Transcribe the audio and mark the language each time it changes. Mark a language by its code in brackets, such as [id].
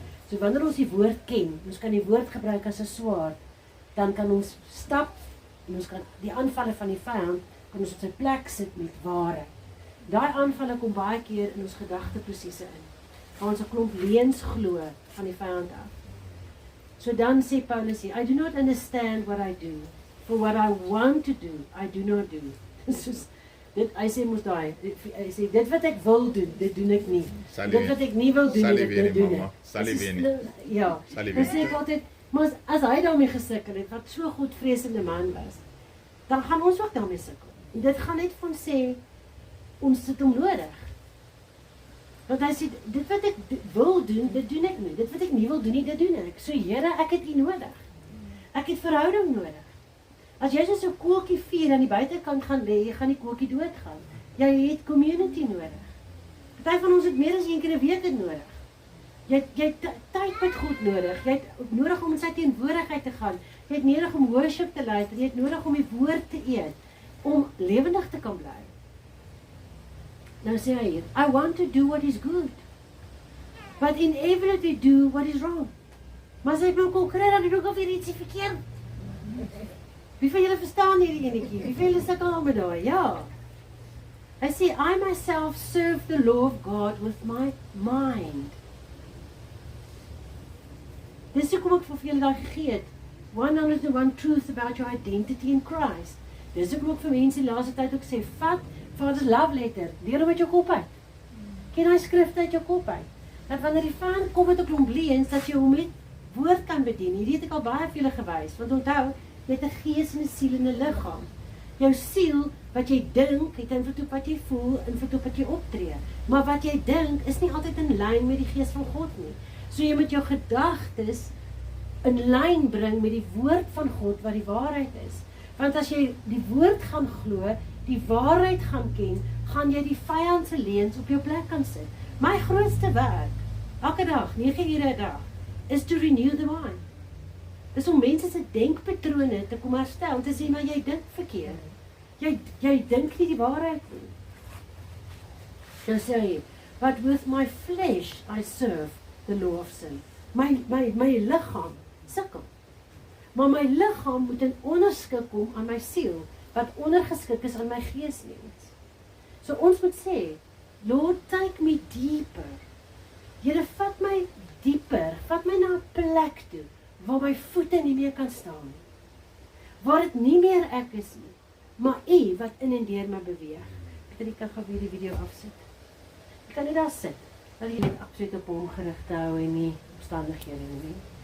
[af] So wanneer ons die woord ken, ons kan die woord gebruik as 'n swaard, dan kan ons stap en ons kan die aanvalle van die vyand kan ons op sy plek sit met ware. Daai aanvalle kom baie keer in ons gedagteprosesse in. Waar ons 'n klomp leuns glo van die vyand af. So dan sê Paulus hier, [en] I do not understand what I do, for what I want to do, I do not do. [af] Soos dit, hy sê mos daai, hy sê dit wat ek wil doen, dit doen ek nie. Dit wat ek nie wil doen, dit doen ek. Ja, dan sê ek altyd, maar as hy daarmee gesukkel het, wat so godvreesende man was, dan gaan ons ook daarmee sukkel. En dit gaan net van sê, ons het hom nodig. Want hy sê, dit wat ek wil doen, dit doen ek nie. Dit wat ek nie wil doen nie, dit doen ek. So Here, ek het U nodig. Ek het verhouding nodig. As jy so 'n koeltjie vuur aan die buitekant gaan lê, jy gaan die koeltjie doodgaan. Jy het community nodig. Party van ons het meer as een keer 'n week dit nodig. Jy het tyd met God nodig. Jy het nodig om in sy teenwoordigheid te gaan. Jy het nodig om worship te luister. Jy het nodig om die woord te eet, om lewendig te kan bly. Nou sê hy hier, [en] I want to do what is good, but inevitably do what is wrong. [af] Maar as ek nou kon kry, dan doen ek alweer iets verkeerd. Wie van julle verstaan hierdie enetjie? Wie van julle sukkel al met daai? Ja. Hy sê, [en] I myself serve the law of God with my mind. [af] Dis hoekom ek vir julle daai gegee het. [en] 101 truths about your identity in Christ. [af] Dis hoekom ek vir mense die laaste tyd ook sê, vat Vader's love letter, leer hom uit jou kop uit. Ken hy skrifte uit jou kop uit. Dat wanneer die vyand kom met 'n klomp leuns, dat jy hom met woord kan bedien. Hierdie het ek al baie vir julle gewys, want onthou, jy het 'n gees en 'n siel en 'n liggaam. Jou siel, wat jy dink, het invloed op wat jy voel, invloed op wat jy optree. Maar wat jy dink, is nie altyd in lyn met die gees van God nie. So jy moet jou gedagtes in lyn bring met die woord van God, wat die waarheid is. Want as jy die woord gaan glo, die waarheid gaan ken, gaan jy die vyand se leuns op jou plek kan sit. My grootste werk, elke dag, 9 ure 'n dag, is [en] to renew the mind. [af] Dis om mense se denkpatrone te kom herstel, om te sê, maar jy dink verkeerd. Jy dink nie die waarheid nie. Dan sê hy, [en] but with my flesh I serve the law of sin. [af] My liggaam sukkel. Maar my liggaam moet in onderskik kom aan my siel, wat ondergeskik is aan my geesmens. So ons moet sê, [en] Lord, take me deeper. [af] Here, vat my dieper, vat my na 'n plek toe, waar my voete nie meer kan staan nie. Waar dit nie meer ek is nie, maar U wat in en deur my beweeg. Ek kan gou weer die video afsit. Ek kan net daar sit, dat jy net absoluut op hom gerig te hou en nie omstandighede nie.